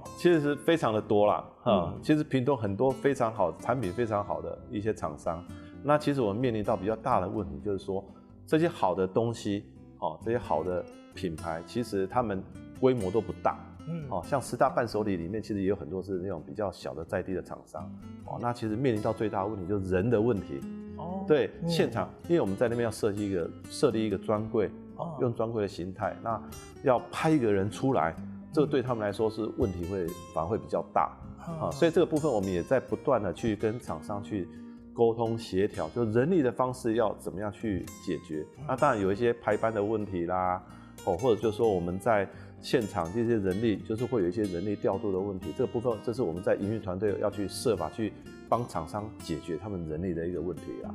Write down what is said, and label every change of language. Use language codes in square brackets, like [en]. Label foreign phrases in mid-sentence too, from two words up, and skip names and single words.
[zh] 其實是非常的多啦，其實屏東很多非常好產品非常好的一些廠商，那其實我們面臨到比較大的問題，就是說這些好的東西，這些好的品牌，其實他們規模都不大。像師大伴手禮裡面，其實也有很多是那種比較小的在地的廠商，那其實面臨到最大的問題就是人的問題。對，現場，因為我們在那邊要設立一個專櫃，用专柜的形态，那要派一个人出来，这个对他们来说是问题反而会比较大所以这个部分我们也在不断的去跟厂商去沟通协调，就人力的方式要怎么样去解决。那当然有一些排班的问题啦，或者就是说我们在现场这些人力，就是会有一些人力调度的问题，这个部分这是我们在营运团队要去设法去帮厂商解决他们人力的一个问题啦。